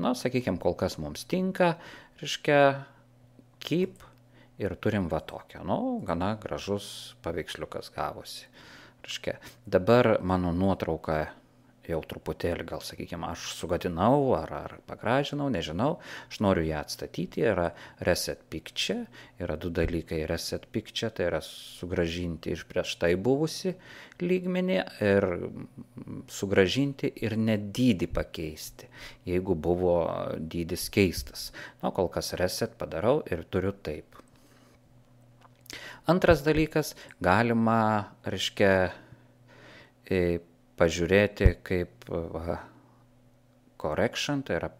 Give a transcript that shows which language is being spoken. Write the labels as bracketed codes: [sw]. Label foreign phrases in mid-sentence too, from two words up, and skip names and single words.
[lt] Sakykime, kol kas mums tinka, reiškia, keep. Ir turim va tokią, gana gražus paveiksliukas gavosi. Reiškia, dabar mano nuotrauką jau truputėlį, gal sakykime, aš sugadinau ar pagražinau, nežinau, aš noriu ją atstatyti, yra [en] reset picture, [lt] yra du dalykai, [en] reset picture, [lt] tai yra sugražinti iš prieš tai buvusi lygmenį ir sugražinti ir net dydį pakeisti, jeigu buvo dydis keistas. Kol kas reset padarau ir turiu taip. Antras dalykas, galima, reiškia, pažiūrėti kaip correction, tai yra